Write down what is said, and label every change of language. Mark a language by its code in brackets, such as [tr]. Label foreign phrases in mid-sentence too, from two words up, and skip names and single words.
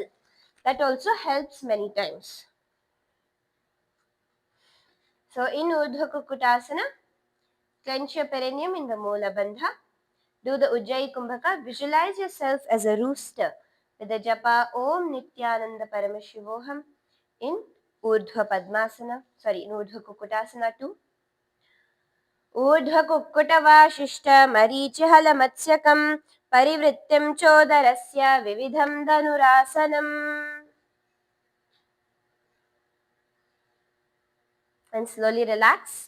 [en] That also helps many times. So in Urdhva Kukutasana, clench your perineum in the moola bandha. Do the ujjayi kumbhaka. Visualize yourself as a rooster with the japa [sa] Om Nithyananda Paramashivoham [en] in Urdhva Padmasana. In Urdhva Kukutasana 2. [sa] Urdhva Kukutavashishta Marichihal Matsyakam Parivrittim Chodarasya Vividham Dhanurasanam. [en] And slowly relax.